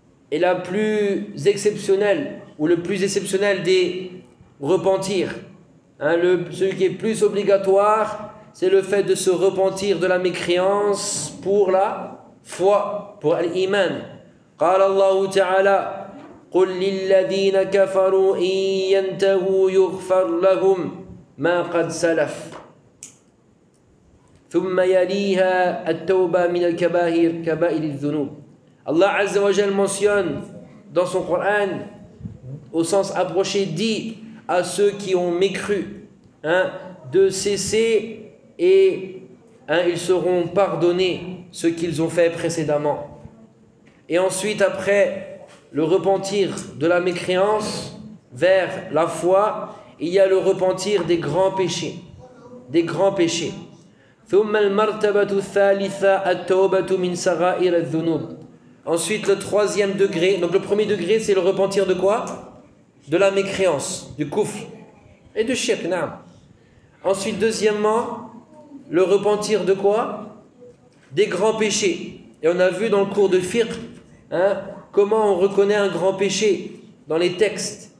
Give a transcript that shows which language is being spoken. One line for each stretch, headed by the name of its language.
French: Et la plus exceptionnelle ou le plus exceptionnel des repentir, hein, celui qui est plus obligatoire, c'est le fait de se repentir de la mécréance pour la foi, pour al-iman.
Arabic: Qala Allahu ta'ala قل للذين كفروا إن ينتهوا يغفر لهم ما قد سلف. ثم يليها التوبة من الكبائر كبائر الذنوب.
French: الله عز وجل mentionne dans son Coran au sens approché dit à ceux qui ont mécru hein, de cesser et hein, ils seront pardonnés ce qu'ils ont fait précédemment. Et ensuite après le repentir de la mécréance vers la foi, il y a le repentir des grands péchés. Des grands péchés.
Arabic: ثم المرتبة الثالثة التوبة من صغائر الذنوب.
French: Ensuite le troisième degré. Donc le premier degré c'est le repentir de quoi? De la mécréance, du kufr et du shirk. Naam. Ensuite deuxièmement le repentir de quoi? Des grands péchés. Et on a vu dans le cours de fiqh hein, comment on reconnaît un grand péché dans les textes.